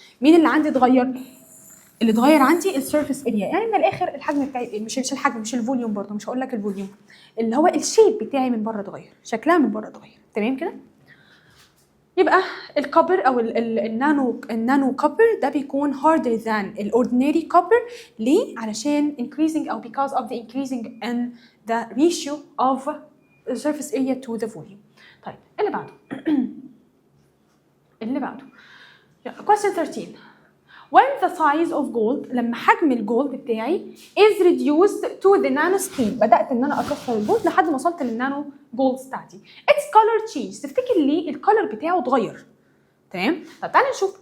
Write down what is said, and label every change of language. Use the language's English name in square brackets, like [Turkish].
[Arabic] مين اللي عندي اتغير؟ اللي اتغير عندي السيرفيس اريا، يعني من الاخر الحجم بتاعي، مش الحجم، مش الفوليوم برضه، مش هقول لك الفوليوم، اللي هو الشيب بتاعي من بره اتغير، شكلها من بره اتغير. تمام كده؟ يبقى الكوبر او النانو كوبر ده بيكون [English] harder than [Arabic] الاوردينري كوبر. ليه؟ علشان [English] increasing او because of the increasing in the ratio of the surface area to the volume. [Arabic] طيب اللي بعده question 13. [English] When the size of gold، [Arabic] لما حجم الجولد بتاعي [English] is reduced to the nanoscale، [Arabic] بدأت ان انا اكسر الجولد لحد ما وصلت للنانو جولد بتاعتي، [English] its color change، [Arabic] تفتكر ليه الكولر بتاعه اتغير؟ تمام؟ طب تعالى نشوف.